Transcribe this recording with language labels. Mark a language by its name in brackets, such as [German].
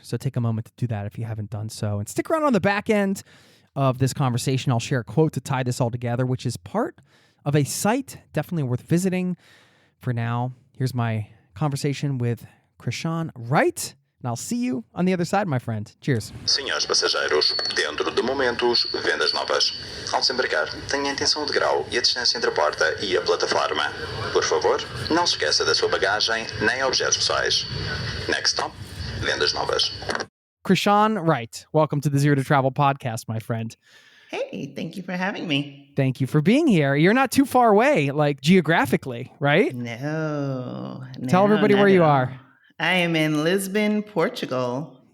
[English] So take a moment to do that if you haven't done so. And stick around on the back end of this conversation. I'll share a quote to tie this all together, which is part of a site definitely worth visiting. For now, here's my conversation with Chrishan Wright, and I'll see you on the other side, my friend. Cheers. [Portuguese] Senhores passageiros, dentro de momentos, vendas novas. Ao desembarcar, tenha a intenção de grau e a distância entre a porta e a plataforma. Por favor, não se esqueça da sua bagagem nem objetos pessoais. [English] Next stop, vendas novas. Chrishan Wright, welcome to the Zero to Travel podcast, my friend. Hey, thank you for having me. Thank you for being here. You're not too far away, like geographically, right? No. Tell everybody where you are. I am in Lisbon, Portugal.